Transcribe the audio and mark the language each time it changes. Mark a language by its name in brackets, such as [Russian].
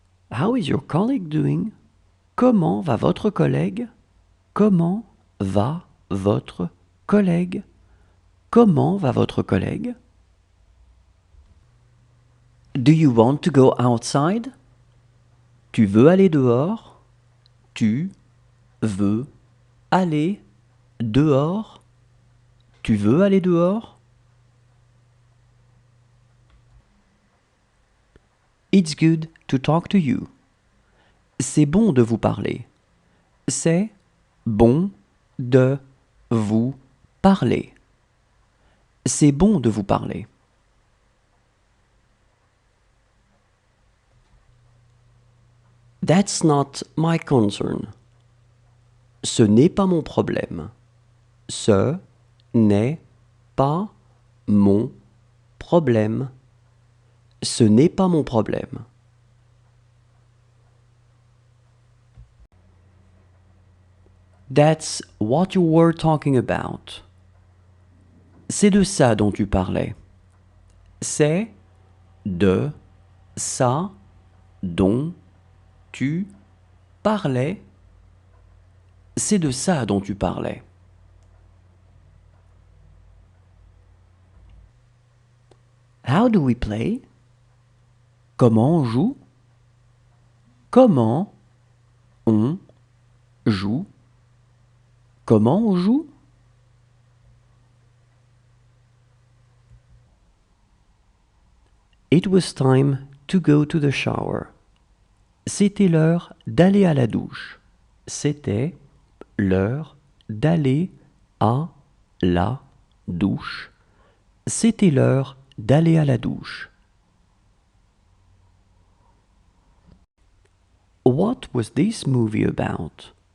[English] How is your colleague doing? [French] Comment va votre collègue? Comment va votre collègue? Comment va votre collègue? [English] Do you want to go outside? [French] Tu veux aller dehors? Tu veux aller dehors? Tu veux aller dehors? [English] It's good to talk to you. [French] C'est bon de vous parler. C'est bon de vous parler. C'est bon de vous parler. [English] That's not my concern. [French] Ce n'est pas mon problème. Ce n'est pas mon problème. Ce n'est pas mon problème. [English] That's what you were talking about. [French] C'est de ça dont tu parlais. C'est de ça dont tu parlais. C'est de ça dont tu parlais. [English] How do we play? [French] Comment on joue? Comment on joue? Comment on joue? [English] It was time to go to the shower. [French] C'était l'heure d'aller à la douche. C'était l'heure d'aller à la douche. C'était l'heure d'aller à la douche. [English] What was this movie about?